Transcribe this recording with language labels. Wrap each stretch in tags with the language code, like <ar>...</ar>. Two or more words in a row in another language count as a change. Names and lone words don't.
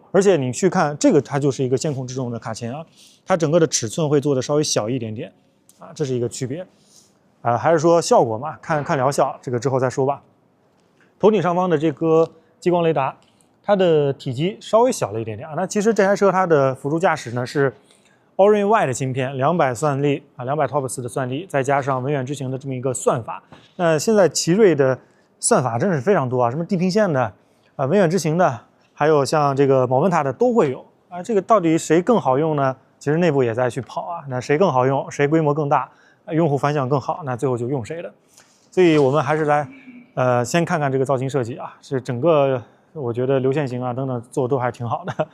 <zh>而且你去看這個，它就是一個線控制動的卡鉗啊，它整個的尺寸會做的稍微小一點點啊，這是一個區別啊。還是說效果嘛，看療效，這個之後再說吧。頭頂上方的這個激光雷達，它的體積稍微小了一點點啊。那其實這台車它的輔助駕駛呢是 Orin Y 的芯片，200算力啊，200 TOPS 的算力，再加上文遠之行的這麼一個算法。那現在奇瑞的算法真是非常多啊，什麼地平線的啊，文遠之行的，還有像這個寶溫塔的都會有啊。這個到底誰更好用呢？其實內部也在去跑啊。那誰更好用，誰規模更大，用戶反響更好，那最後就用誰的。所以我們還是來先看看這個造型設計啊，是整個我覺得流線型啊等等做的都還挺好的。</zh>